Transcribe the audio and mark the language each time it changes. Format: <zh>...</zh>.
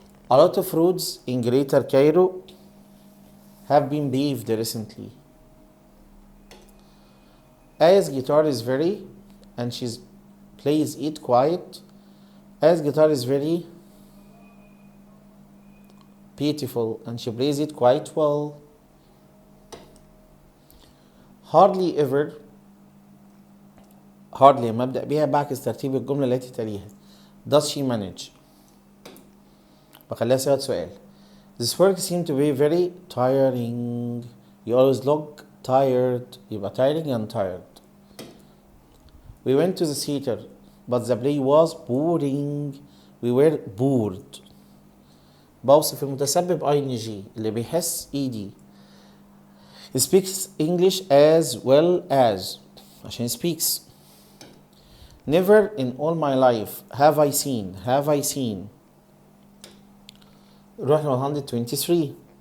<en>A lot of roads in Greater Cairo have been paved recently. As guitar is very and she plays it quiet. As guitar is very beautiful and she plays it quite well. Hardly ever</en> <ar>hardly لما أبدأ بيها بعكس ترتيب الجملة التي تليها.</ar> <en>Does she manage؟</en> <ar>بخليها صيغة سؤال.</ar> <en>This work seemed to be very tiring. You always look tired. يبقى tiring and tired. We went to the theater but the play was boring. We were bored.</en> <ar>بوصف المتسبب ing اللي بيحس ed.</ar> <en>He speaks English as well as عشان speaks. Never in all my life have I seen</en> <ar>نروح ل</ar> <en>123.</en>